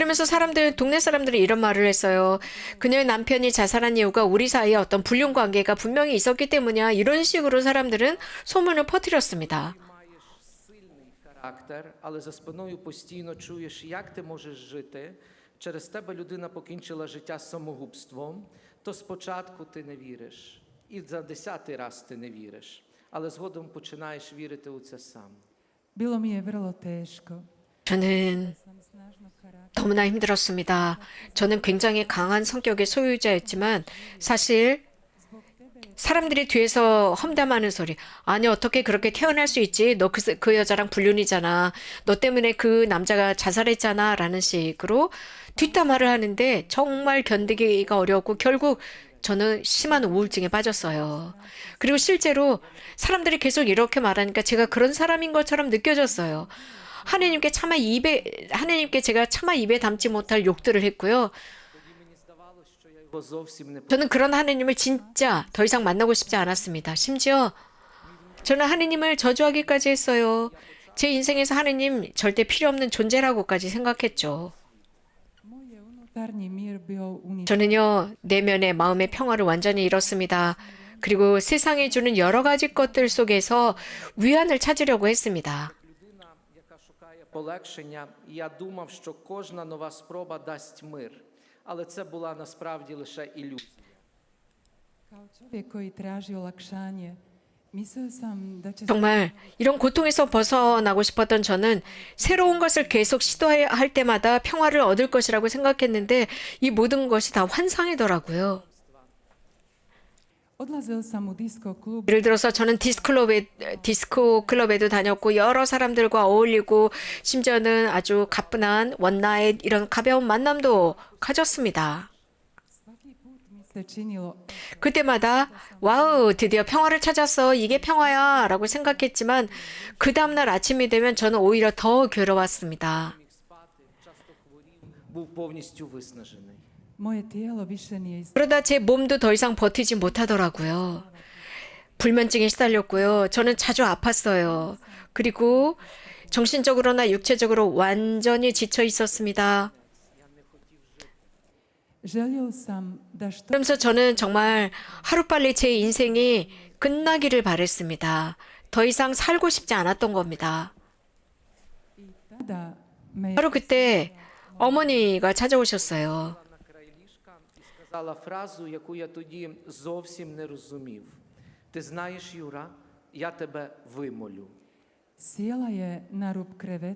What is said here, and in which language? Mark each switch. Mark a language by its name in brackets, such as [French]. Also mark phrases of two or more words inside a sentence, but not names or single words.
[Korean] 그러면서 동네 사람들이 이런 말을 했어요. 그녀의 남편이 자살한 이유가 우리 사이에 어떤 불륜 관계가 분명히 있었기 때문이야. 이런 식으로 사람들은 소문을 퍼뜨렸습니다. [Ukrainian] Сильний характер, але за спиною постійно чуєш, як ти можеш жити. Через тебе людина покінчила життя самогубством, то спочатку ти не віриш. І за 10-й раз ти не віриш. Але згодом починаєш вірити у це сам. [Croatian] bilo mi je vrlo teško. [Korean] 저는 [Croatian] Sam snažnog karaktera. [Korean] 너무나 힘들었습니다. 저는 굉장히 강한 성격의 소유자였지만 사실 사람들이 뒤에서 험담하는 소리. 아니 어떻게 그렇게 태어날 수 있지? 너 그 여자랑 불륜이잖아. 너 때문에 그 남자가 자살했잖아. 라는 식으로 뒷담화를 하는데 정말 견디기가 어려웠고 결국 저는 심한 우울증에 빠졌어요. 그리고 실제로 사람들이 계속 이렇게 말하니까 제가 그런 사람인 것처럼 느껴졌어요. 하나님께 제가 차마 입에 담지 못할 욕들을 했고요. [Ukrainian] Мені здавалося, що я його зовсім не [Korean] 저는 그런 하나님을 진짜 더 이상 만나고 싶지 않았습니다. 심지어 저는 하나님을 저주하기까지 했어요. 제 인생에서 하나님 절대 필요 없는 존재라고까지 생각했죠. [Croatian] Moj je unutarnji mir bio uništen. [Korean] 저는요, 내면의 마음의 평화를 완전히 잃었습니다. 그리고 세상이 주는 여러 가지 것들 속에서 위안을 찾으려고 했습니다. [Ukrainian] людина, яка шукає полегшення. Я думав, що кожна нова спроба дасть мир. Але це була насправді лише ілюзія. [Croatian] Kao čovjek koji traži olakšanje, mislio sam da će [Korean] 정말 이런 고통에서 벗어나고 싶었던 저는 새로운 것을 계속 시도할 때마다 평화를 얻을 것이라고 생각했는데 이 모든 것이 다 환상이더라고요. [Croatian] odlazio sam u disko klub [Korean] 예를 들어서 저는 디스코 클럽에도 다녔고 여러 사람들과 어울리고 심지어는 아주 가뿐한 원나잇 이런 가벼운 만남도 가졌습니다. [Croatian] svaki put mi se činilo [Korean] 그때마다 와우 드디어 평화를 찾았어 이게 평화야 라고 생각했지만 그 다음날 아침이 되면 저는 오히려 더 괴로웠습니다. [Ukrainian] Часто хворів, був повністю виснажений. [Croatian] moje tijelo više nije isto. [Korean] 그러다 제 몸도 더 이상 버티지 못하더라고요. 불면증에 시달렸고요. 저는 자주 아팠어요. 그리고 정신적으로나 육체적으로 완전히 지쳐 있었습니다. [Croatian] Želio sam da što [Korean] 그러면서 저는 정말 하루빨리 제 인생이 끝나기를 바랬습니다. 더 이상 살고 싶지 않았던 겁니다. [Croatian] tada me je [Korean] 바로 그때 어머니가 찾아오셨어요. [Ukrainian] На край ліжка і сказала фразу, яку я тоді зовсім не розумів. Ти знаєш, Юра, я тебе вимолю. [Croatian] sjela je na rub kreveta